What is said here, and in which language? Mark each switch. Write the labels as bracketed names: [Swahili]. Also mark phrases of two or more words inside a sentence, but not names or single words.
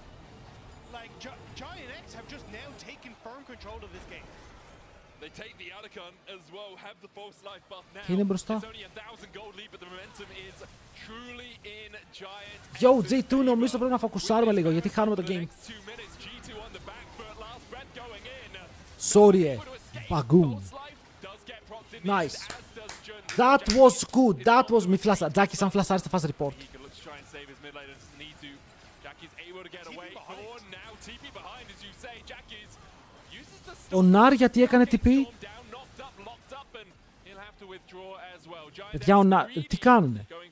[Greek] Και είναι μπροστά. Yo, G2 νομίζω πρέπει να φοκουσάρουμε λίγο, γιατί χάνουμε το game. [English] Sorry, Bagoon. Nice. That was good. That was... [Greek] Μη φλασσα. Τζάκι, σαν φλασάρεις θα φας report. Ο Νάρ γιατί έκανε TP. Παιδιά, ο Νάρ, τι κάνουνε.